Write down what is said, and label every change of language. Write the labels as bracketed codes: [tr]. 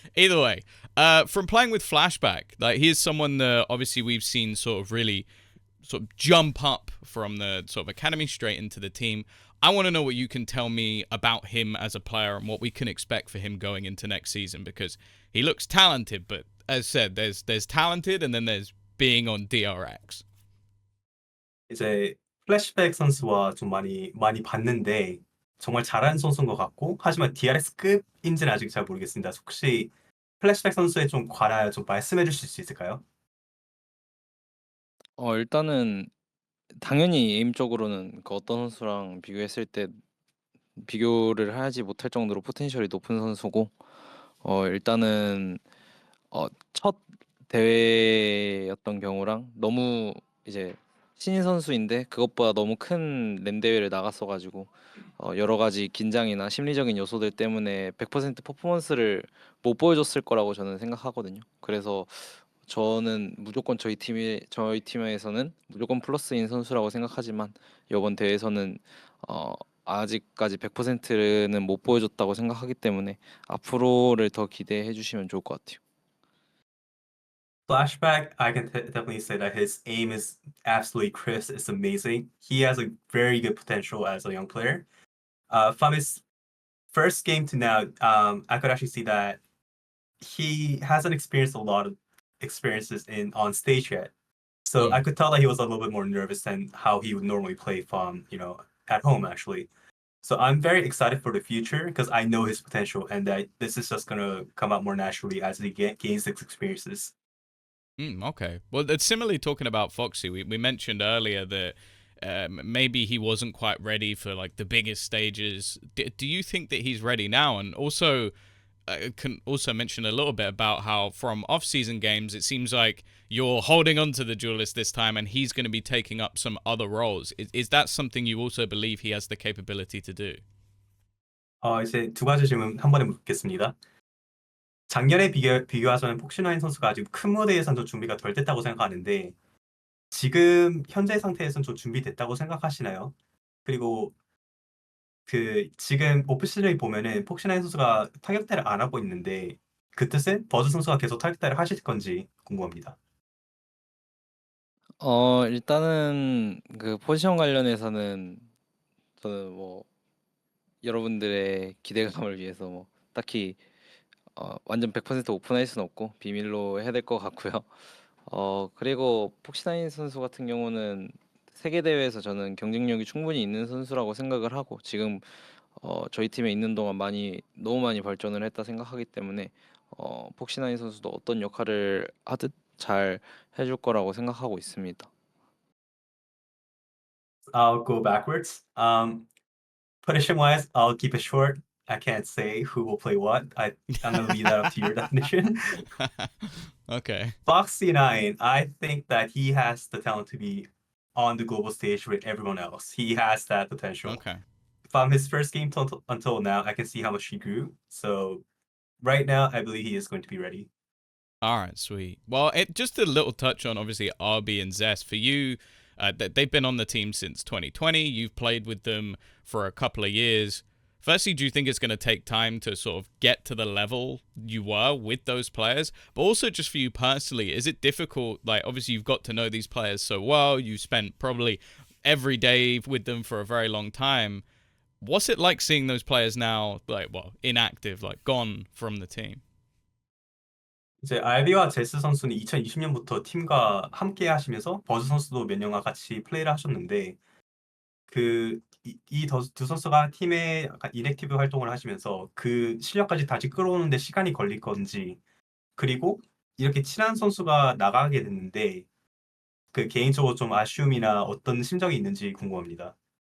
[en] Either way, from playing with Flashback, like he is someone that obviously we've seen sort of really sort of jump up from the sort of academy straight into the team. I want to know what you can tell me about him as a player and what we can expect for him going into next season, because he looks talented, but as said, there's talented and then there's being on DRX. [ko] 이제 플래시백 선수와 좀 많이 봤는데 정말 잘하는 선수인 것 같고 하지만 DRX급인지는 아직 잘 모르겠습니다. 혹시 플래시백 선수에 좀 관하여 좀 말씀해 주실 수 있을까요? 일단은 당연히 에임적으로는 그 어떤 선수랑 비교했을 때 비교를 하지 못할 정도로 포텐셜이 높은 선수고 일단은 첫 대회였던 경우랑 너무 이제 신인 선수인데 그것보다 너무 큰 랜 대회를 나갔어 가지고 여러 가지 긴장이나 심리적인 요소들 때문에 100% 퍼포먼스를 못 보여줬을 거라고 저는 생각하거든요. 그래서 저는 무조건 저희 팀에서는 무조건 플러스인 선수라고 생각하지만 이번 대회에서는 아직까지 100%는 못 보여줬다고 생각하기 때문에 앞으로를 더 기대해 주시면 좋을 것 같아요. [en] Flashback, I can definitely say that his aim is absolutely crisp. It's amazing. He has a very good potential as a young player. From his first game to now, I could actually see that he hasn't experienced a lot of experiences in on stage yet. So I Mm. could tell that he was a little bit more nervous than how he would normally play from, at home actually. So I'm very excited for the future because I know his potential and that this is just gonna come out more naturally as he gains his experiences. Okay. Well, it's similarly talking about Foxy. We mentioned earlier that maybe he wasn't quite ready for like the biggest stages. Do you think that he's ready now? And also, can also mention a little bit about how from off-season games, it seems like you're holding on to the duelist this time, and he's going to be taking up some other roles. Is that something you also believe he has the capability to do? [ko] 이제 두 가지 질문 한 번에 묻겠습니다. 작년에 비교하자면 폭신하인 선수가 아직 큰 무대에선 좀 준비가 덜 됐다고 생각하는데 지금 현재 상태에선 좀 준비됐다고 생각하시나요? 그리고 지금 오프시즌을 보면은 폭신하인 선수가 타격대를 안 하고 있는데 그 뜻은 버즈 선수가 계속 타격대를 하실 건지 궁금합니다. 일단은 그 포지션 관련해서는 저는 뭐 여러분들의 기대감을 위해서 뭐 딱히 완전 100% 오픈할 수는 없고 비밀로 해야 될 것 같고요. 그리고 폭신하인 선수 같은 경우는 세계 대회에서 저는 경쟁력이 충분히 있는 선수라고 생각을 하고 지금 저희 팀에 있는 동안 너무 많이 발전을 했다 생각하기 때문에 폭신하인 선수도 어떤 역할을 하듯 잘 해줄 거라고 생각하고 있습니다. [en] I'll go backwards. Position wise, I'll keep it short. I can't say who will play what. I'm gonna leave that up to your definition. Okay. Foxy 9, I think that he has the talent to be on the global stage with everyone else. He has that potential. Okay. From his first game until now, I can see how much he grew. So right now, I believe he is going to be ready. All right, sweet. Well, just a little touch on obviously RB and Zest for you. They've been on the team since 2020. You've played with them for a couple of years. Firstly, do you think it's going to take time to sort of get to the level you were with those players? But also, just for you personally, is it difficult? Like, obviously, you've got to know these players so well. You spent probably every day with them for a very long time. What's it like seeing those players now, like, well, inactive, like gone from the team? [ko] 이제 알비와 제스 선수는 2020년부터 팀과 함께 하시면서 버즈 선수도 몇 년간 같이 플레이를 하셨는데 두 선수가 팀에 약간 인액티브 활동을 하시면서 그 실력까지 다시 끌어오는데 시간이 걸릴 건지 그리고 이렇게 친한 선수가 나가게 됐는데 그 개인적으로 좀 아쉬움이나 어떤 심정이 있는지 궁금합니다.